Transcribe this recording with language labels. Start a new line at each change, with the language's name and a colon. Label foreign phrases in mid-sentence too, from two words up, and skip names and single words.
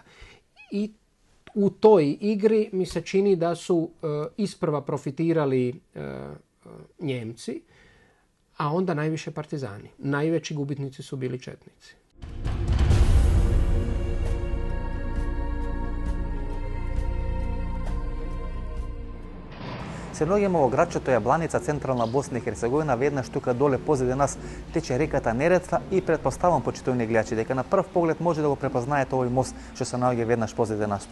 Croatian: I u toj igri mi se čini da su isprva profitirali Njemci, a onda najviše partizani. Najveći gubitnici su bili četnici.
Macedonian: Се наоѓаме во градчето Јабланица, централна Босна и Херцеговина, веднаш тука доле позади нас тече реката Неретва и претпоставам, почитувани гледачи, дека на прв поглед може да го препознаете овој мост што се наоѓа веднаш позади нас.